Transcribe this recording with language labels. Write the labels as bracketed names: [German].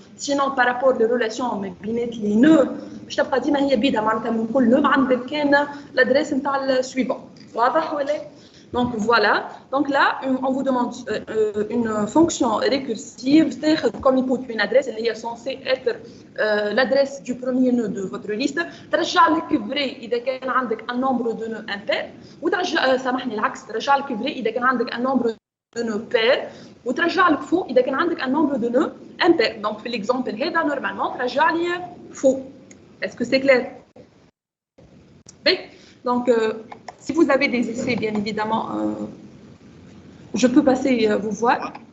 [French] Sinon, par rapport aux relations avec les nœuds, je vais dire que l'adresse est suivante. Donc, voilà. Donc là, on vous demande une fonction récursive, c'est-à-dire comme input une adresse, elle est censée être l'adresse du premier nœud de votre liste. [Arabic] ترجع لك vrai إذا كان عندك [French] un nombre de nœuds impair. [Arabic] وترجع سامحني العكس ترجع لك vrai إذا كان عندك [French] un nombre de nœuds pair. [Arabic] وترجع لك [French] faux [Arabic] إذا كان عندك [French] un nombre de nœuds impair. Donc, في l'exemple هذا normalement [Arabic] ترجع لي [French] faux. Est-ce que c'est clair? Oui. Donc, si vous avez des essais, bien évidemment, je peux passer vous voir.